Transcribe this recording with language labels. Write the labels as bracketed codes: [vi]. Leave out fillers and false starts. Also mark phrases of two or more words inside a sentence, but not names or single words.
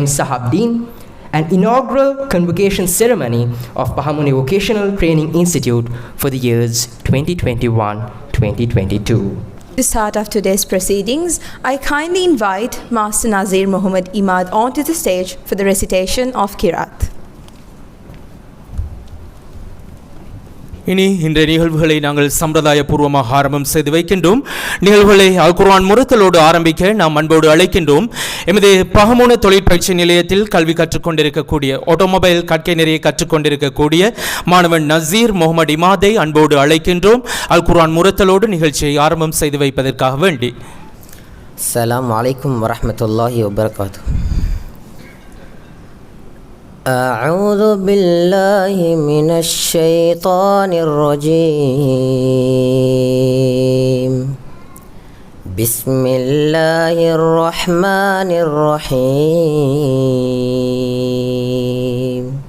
[en] Sahabdeen, an inaugural convocation ceremony of Pahamune Vocational Training Institute for the years 2021-2022. To start off today's proceedings, I kindly invite Master Nazir Muhammad Imad onto the stage for the recitation of Qiraat. [ta] இனி இன்றைய நிகழ்வுகளை நாங்கள் சம்பிரதாயபூர்வமாக ஆரம்பம் செய்து வைக்கின்றோம். நிகழ்வுகளை அல் குர்ஆன் முரத்தலோடு ஆரம்பிக்க நாம் அன்போடு அழைக்கின்றோம். எமது பஹமுன தொழிற்பயிற்சி நிலையத்தில் கல்வி கற்றுக்கொண்டிருக்கக்கூடிய ஆட்டோமொபைல் கற்கை நிறைய கற்றுக்கொண்டிருக்கக்கூடிய மாணவன் நசீர் முகமது இமாதை அன்போடு அழைக்கின்றோம். அல் குர்ஆன் முரத்தலோடு நிகழ்ச்சியை ஆரம்பம் செய்து வைப்பதற்காக வேண்டி. [ar] அஸ்ஸலாமு அலைக்கும் வரஹ்மத்துல்லாஹி வபரகாத்துஹு. أعوذ بالله من الشيطان الرجيم. بسم الله الرحمن الرحيم.